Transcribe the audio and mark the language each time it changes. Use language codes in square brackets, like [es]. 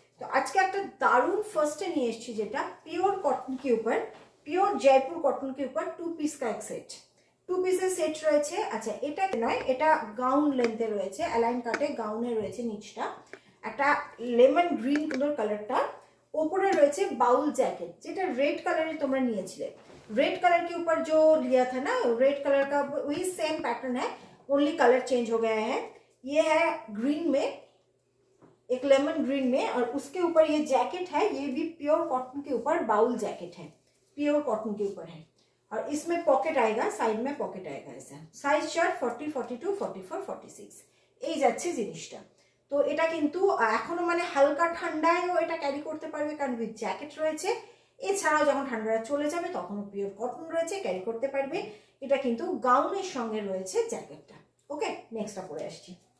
[bn] তো আজকে একটা দারুণ ফার্স্টে নিয়ে এসেছি, যেটা পিওর কটন के ऊपर, পিওর জয়পুর কটন के ऊपर 2 পিস [hi] का एक सेट, [bn] 2 পিসের সেট রয়েছে। আচ্ছা, এটা নয়, এটা গাউন লেন্থে রয়েছে, অ্যালাইন কাটে গাউনে রয়েছে। নিচটা একটা লেমন গ্রিন কালারটা, ওপরে রয়েছে বাউল जैकेट, যেটা रेड कलर তোমরা নিয়েছিলে। [hi] रेड कलर के ऊपर जो लिया था ना, रेड कलर का वही सेम पैटर्न है, ओनली कलर चेंज हो गया है। ये है ग्रीन में, एक लेमन ग्रीन में, और उसके ऊपर ये जैकेट है, ये भी प्योर कॉटन के ऊपर बाउल जैकेट है, प्योर कॉटन के ऊपर है। और इसमें पॉकेट आएगा, साइड में पॉकेट आएगा ऐसा। साइज चार्ट 40, 42, 44, 46 [bn] এই যাচ্ছে জিনিসটা। তো এটা কিন্তু এখনো মানে হালকা ঠান্ডায়ও এটা ক্যারি করতে পারবে, কারণ উইথ জ্যাকেট রয়েছে। এছাড়াও যখন ঠান্ডাটা চলে যাবে তখনও পিওর কটন রয়েছে, ক্যারি করতে পারবে। এটা কিন্তু গাউনের সঙ্গে রয়েছে জ্যাকেটটা। ওকে, নেক্সটটা পরে আসছি।